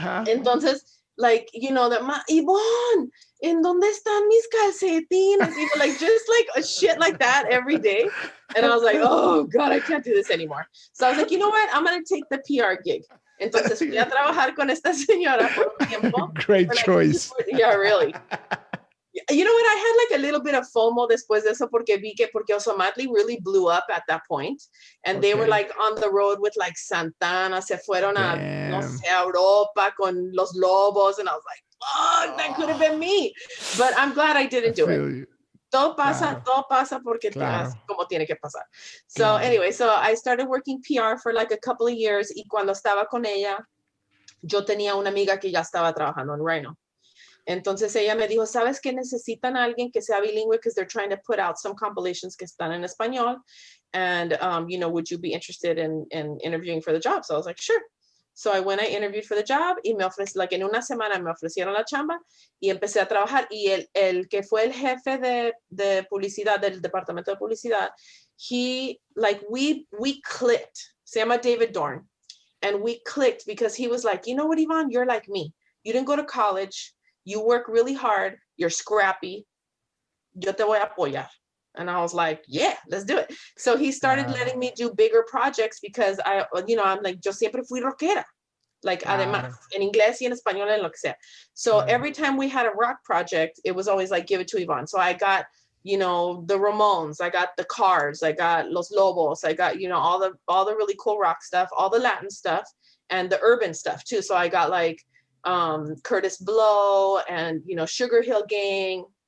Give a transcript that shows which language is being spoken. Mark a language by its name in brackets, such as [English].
[Spanish] Entonces, [English] like, you know, [Spanish] Yvonne, ¿en dónde están mis calcetines? [English] You know, like just like a shit like that every day. And I was like, oh God, I can't do this anymore. So I was like, you know what? I'm going to take the PR gig. [Spanish] Entonces fui a trabajar con esta señora por un tiempo. [English] Great choice. Yeah, really. You know what? I had like a little bit of FOMO [Spanish] después de eso [English] porque Osomatli really blew up at that point. And they were like on the road with like Santana, [Spanish] se fueron a, no sé, a Europa con Los Lobos. [English] And I was like, fuck, that could have been me. But I'm glad I didn't do it. [Spanish] Todo pasa porque como tiene que pasar. [English] So anyway, so I started working PR for like a couple of years, [Spanish] y cuando estaba con ella, yo tenía una amiga que ya estaba trabajando en RHINO. Entonces ella me dijo, ¿sabes que necesitan a alguien que sea bilingüe? [English] Because they're trying to put out some compilations [Spanish] que están en español. [English] And, you know, would you be interested in interviewing for the job? So I was like, sure. So I went, I interviewed for the job, [Spanish] y me ofrecieron, like en una semana me ofrecieron la chamba y empecé a trabajar. Y el que fue el jefe de publicidad, del departamento de publicidad, [English] he, like, we clicked. [Spanish] Se llama David Dorn. [English] And we clicked because he was like, you know what, Yvonne, you're like me. You didn't go to college. You work really hard. You're scrappy. [Spanish] Yo te voy a apoyar. [English] And I was like, yeah, let's do it. So he started letting me do bigger projects because I'm like, [Spanish] yo siempre fui rockera. Like, además, en inglés y en español, en lo que sea. [English] So every time we had a rock project, it was always like, give it to Yvonne. So I got, you know, the Ramones, I got the Cars, I got Los Lobos, I got, you know, all the really cool rock stuff, all the Latin stuff, and the urban stuff too. So I got like Curtis Blow and, you know, Sugar Hill Gang.